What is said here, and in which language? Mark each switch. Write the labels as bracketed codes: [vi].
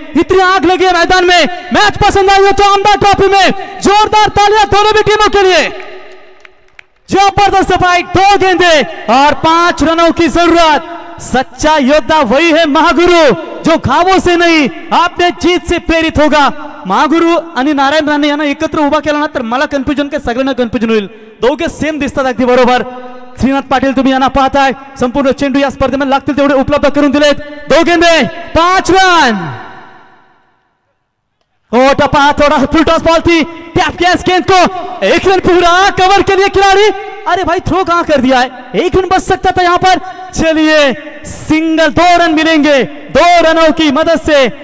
[hi] इतनी आग लगी है मैदान में। मैच पसंद आई हो तो आमदार ट्रॉफी में जोरदार तालियां दोनों भी टीमों के लिए। जबरदस्त फाइट, 2 गेंदे और 5 रनों की जरूरत। सच्चा योद्धा वही है महागुरु जो घावों से नहीं आपने जीत से प्रेरित होगा। [mr] महागुरु आणि नारायण राणे यांना एकत्र उभा केला ना तर मला कन्फ्युजन काय सगळ्यांना कन्फ्युजन होईल। दोघे सेम दिसतात अगदी बरोबर। श्रीनाथ पाटील तुम्ही यांना पाहताय, संपूर्ण चेंडू या स्पर्धेमध्ये लागतील तेवढे उपलब्ध करून दिलेत। [hi] 2 गेंदे 5 रन। टपा थोड़ा फुल टॉस बॉल थी, टैप किया इस गेंद को, 1 रन पूरा कवर के लिए खिलाड़ी। अरे भाई थ्रो कहां कर दिया है, 1 रन बच सकता था यहां पर। चलिए सिंगल 2 रन मिलेंगे 2 रनों की मदद से।